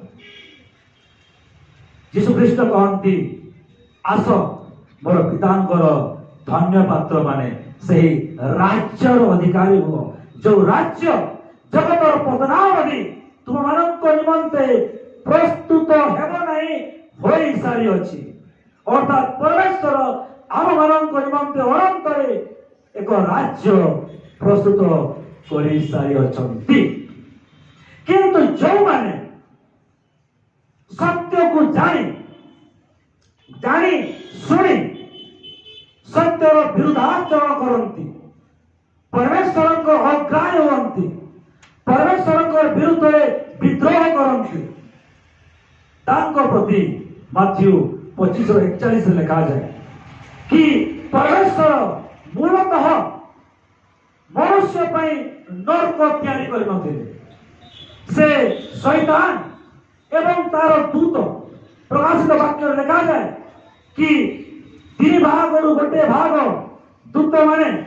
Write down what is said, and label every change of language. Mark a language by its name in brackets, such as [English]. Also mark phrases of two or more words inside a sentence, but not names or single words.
[Odia] ଯୀଶୁଖ୍ରୀଷ୍ଟ କହନ୍ତି, ଆସ ମୋର ପିତାଙ୍କର ଧନ୍ୟ ପାତ୍ର ମାନେ ସେହି ରାଜ୍ୟର ଅଧିକାରୀ ହୁଅ, ଯୋଉ ରାଜ୍ୟ ଜଗତର ପତନାବଧି ତୁମମାନଙ୍କ ନିମନ୍ତେ ପ୍ରସ୍ତୁତ ହେବ ନାହିଁ, ହୋଇ ସାରି ଅଛି ଅର୍ଥାତ୍ ପରମେଶ୍ୱର আমମାନଙ୍କ ନିମନ୍ତେ ଅନନ୍ତରେ ଏକ ରାଜ୍ୟ ପ୍ରସ୍ତୁତ କରି ସାରି ଅଛନ୍ତି କିନ୍ତୁ ଯେଉଁମାନେ ସତ୍ୟକୁ ଜାଣି ଶୁଣି ସତ୍ୟର ବିରୁଦ୍ଧାଚରଣ କରନ୍ତି ପରମେଶ୍ୱରଙ୍କ ଅଗ୍ରାହ୍ୟ ହୁଅନ୍ତି ପରମେଶ୍ୱରଙ୍କ ବିରୁଦ୍ଧରେ ବିଦ୍ରୋହ କରନ୍ତି ତାଙ୍କ ପ୍ରତି ମାଥ୍ୟୁ 25:41 ଲେଖାଯାଏ କି ପରମେଶ୍ୱର ମୂଳତଃ ମନୁଷ୍ୟ ପାଇଁ ନର୍କ ତିଆରି କରିନଥିଲେ ସେ ଶୈତାନ ଏବଂ ତାର ଦୂତ ପ୍ରକାଶିତ ବାକ୍ୟରେ ଲେଖାଯାଏ କି 3 ଭାଗରୁ ଗୋଟିଏ ଭାଗ ଦୂତମାନେ